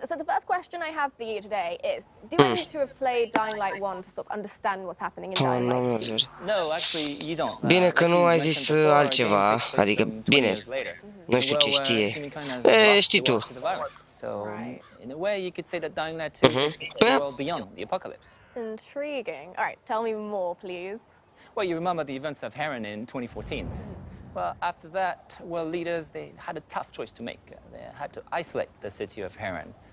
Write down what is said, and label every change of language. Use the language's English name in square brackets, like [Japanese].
[English] So the first question I have for you today is, do I need to have played Dying Light 1 to sort of understand what's happening in Dying Light 2? No, actually, you don't. [Romanian] Bine că nu ai zis altceva, adică bine, nu știu ce știe. Știi tu. [English] So, in a way, you could say that Dying Light 2 exists a world beyond the apocalypse. Intriguing. All right, tell me more, please. Well, you remember the events of Heron in 2014. Well, after that, world leaders, they had a tough choice to make. They had to isolate the city of Heron.